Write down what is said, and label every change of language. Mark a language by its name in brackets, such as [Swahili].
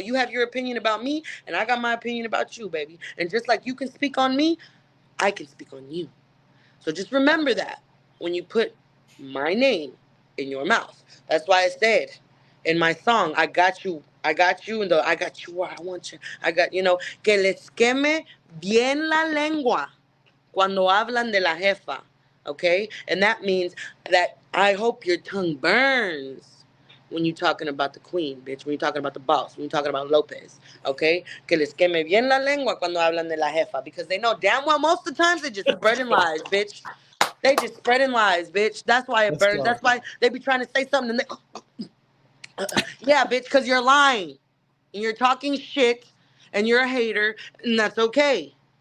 [English] You have your opinion about me, and I got my opinion about you, baby. And just like you can speak on me, I can speak on you. So just remember that when you put my name in your mouth. That's why I said in my song, I got you, and I got you where I want you. I got, you know, [Spanish] que les queme bien la lengua cuando hablan de la jefa. [English] Okay? And that means that I hope your tongue burns when you're talking about the queen, bitch. When you're talking about the boss. When you're talking about Lopez. Okay? [Spanish] Que les queme bien la lengua cuando hablan de la jefa. [English] Because they know damn well most of the times they just spreading lies, bitch. They just spreading lies, bitch. That's why it Let's burns. go. That's why they be trying to say something and yeah, bitch, because you're lying. And you're talking shit and you're a hater, and that's okay.